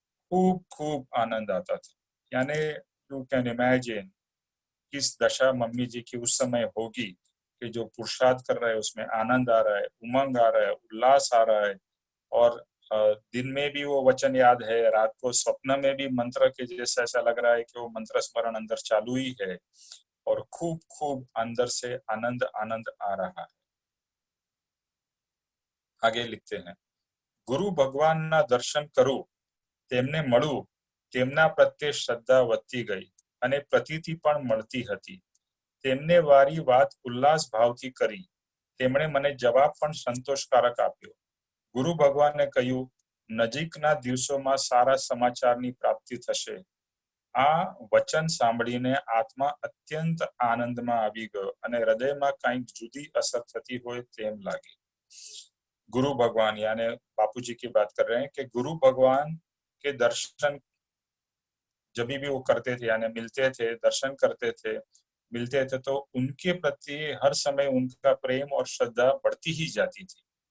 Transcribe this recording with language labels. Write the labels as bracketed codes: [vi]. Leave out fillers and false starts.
[hi] खूब खूब आनंद आता था। यानी [en] you can imagine [hi] किस दशा मम्मी जी की उस समय होगी कि जो पुरुषार्थ कर रहे हैं उसमें आनंद आ रहा है, उमंग आ रहा है, उल्लास आ रहा है। और दिन में भी वो वचन याद है, रात को स्वप्न में भी मंत्र के जैसा ऐसा लग रहा है कि वो मंत्र स्मरण अंदर चालू ही है और खूब खूब अंदर से आनंद आनंद आ रहा है। आगे लिखते हैं, [gu] गुरु भगवान ना दर्शन करूं તેમને મળું તેમના પ્રત્યે શ્રદ્ધા વધતી ગઈ અને પ્રતીતિ પણ મળતી હતી। તેમને વારી વાત ઉલ્લાસ ભાવથી કરી, તેમણે મને જવાબ પણ સંતોષકારક આપ્યો। ગુરુ ભગવાને કહ્યું, નજીકના દિવસોમાં સારા સમાચારની પ્રાપ્તિ થશે। આ વચન સાંભળીને આત્મા અત્યંત આનંદમાં આવી ગયો અને હૃદયમાં કંઈક જુદી અસર થતી હોય તેમ લાગી। [hi] गुरु भगवान यानी बापूजी की बात कर रहे हैं कि गुरु भगवान के दर्शन जब भी वो करते थे, यानी मिलते थे, दर्शन करते थे, मिलते थे, तो उनके प्रति हर समय उनका प्रेम और श्रद्धा बढ़ती ही जाती थी।